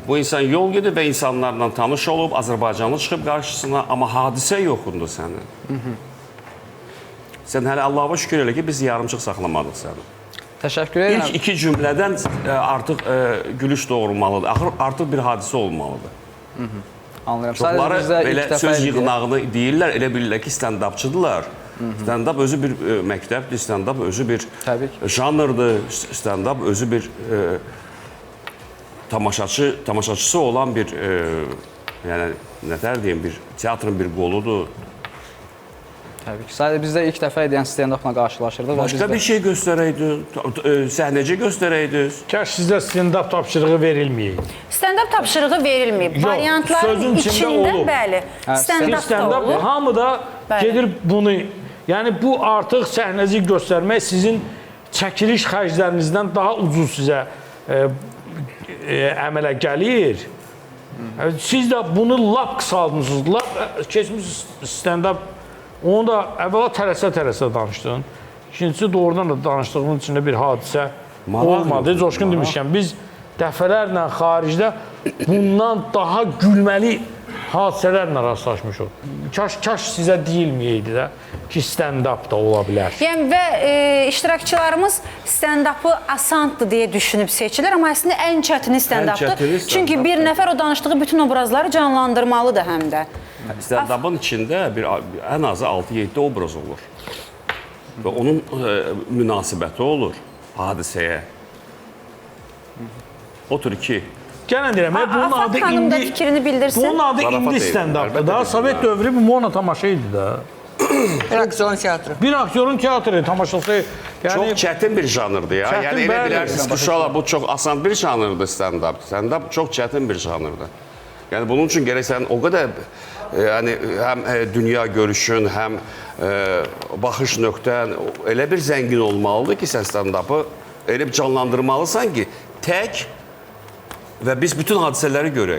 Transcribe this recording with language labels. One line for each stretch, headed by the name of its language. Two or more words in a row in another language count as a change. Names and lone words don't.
Azerbaijani: Bu insan yol gedib və insanlarla tanış olub, Azərbaycanlı çıxıb qarşısına, amma hadisə yoxundur sənin. Sən hələ Allah'a şükür elə ki, biz yarımçıq saxlamadıq səni. Təşəkkür edirəm. İlk iki cümlədən artıq gülüş doğurmalıdır. Artıq bir hadisə olmalıdır. Anlayıram. Çoxları belə söz yığınağını deyirlər, elə bilirlər ki, stand-upçıdırlar. Stand-up özü bir məktəbdir, stand-up özü bir janrdır, stand-up özü bir tamaşaçısı olan bir, yəni, nətər deyim, bir teatrın bir qoludur. Təbii ki. Sadəcə biz də ilk dəfə edən stand-upla qarşılaşırdıq. Başqa bir şey göstərəydin, səhnəcə göstərəydiniz. Kaş sizdə stand-up tapşırığı verilməyəydi. Stand-up tapşırığı verilməyib. Variantların içində, bəli, stand-up da olur. Hamı da gedir bunu, yəni bu artıq səhnəci göstərmək sizin çəkiliş xərclərinizdən daha ucuz sizə əmələ gəlir. Siz də bunu lap qısaldmışsınız, lap keçmişsiniz stand-up. Onu da əvvəla tələsə danışdın. İkincisi doğrudan da danışdığımın içində bir hadisə olmadı. Coşqun demişkən, biz dəfələrlə xaricdə bundan daha gülməli hadisələrlə rastlaşmışıq. Kaş sizə deyilməyəydi də ki, stand-up da ola bilər. Yəni və iştirakçılarımız stand-up'ı asandır deyə düşünüb seçilir, amma əslində ən çətini stand-up'dır. Çünki bir nəfər o danışdığı bütün obrazları canlandırmalıdır həm də. Stand-up'ın içində ən azı 6-7 obraz olur. Və onun münasibəti olur hadisəyə. Otur ki, Gələn deyirəm, bunun Afaq adı xanım da indi fikrini bildirsin. bunun adı indi stand-updır da. Sovet dövrü bir mono tamaşa idi da. Bir aksiyon teatrı. Bir aktyorun teatrı tamaşası. çox çətin bir janrdır ya. Çətin, Yəni elə bəli. bilərsiniz ki, uşaqlar bu çox asan bir janrdır stand-up. Stand-up çox çətin bir janrdır. Yəni bunun üçün gərək sən o qədər yəni həm dünya görüşün, həm baxış nöqtən elə bir zəngin olmalıdır ki, sən stand-up'ı elə bir canlandırmalısan ki, tək və biz bütün hadisələri görək.